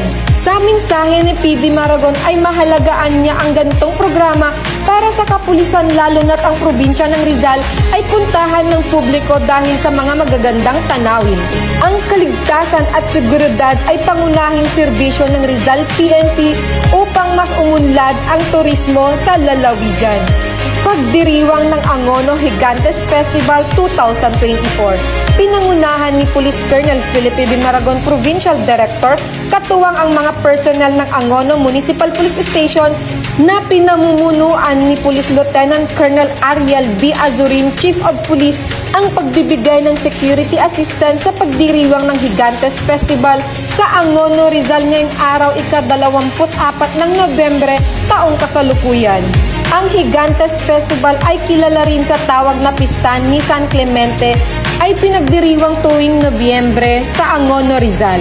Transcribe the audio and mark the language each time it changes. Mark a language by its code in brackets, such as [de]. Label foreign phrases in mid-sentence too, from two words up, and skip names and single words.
[tl] Sa mensahe ni PD Maragon ay mahalagaan niya ang ganitong programa para sa kapulisan, lalo na't ang probinsya ng Rizal ay puntahan ng publiko dahil sa mga magagandang tanawin. Ang kaligtasan at seguridad ay pangunahing serbisyo ng Rizal PNP upang mas umunlad ang turismo sa lalawigan. Pagdiriwang ng Angono Gigantes Festival 2024. Pinangunahan ni Police Colonel Felipe B. Maragon, Provincial Director, katuwang ang mga personnel ng Angono Municipal Police Station na pinamumunuan ni Police Lieutenant Colonel Ariel B. [en] Azurin, Chief of Police, [tl] ang pagbibigay ng [en] security assistance [tl] sa pagdiriwang ng Gigantes Festival sa Angono, Rizal ngayong araw ika-24 ng Nobyembre, taong kasalukuyan. Ang Gigantes Festival ay kilala rin sa tawag na Pista ni San Clemente ay pinagdiriwang tuwing Nobyembre sa Angono, Rizal.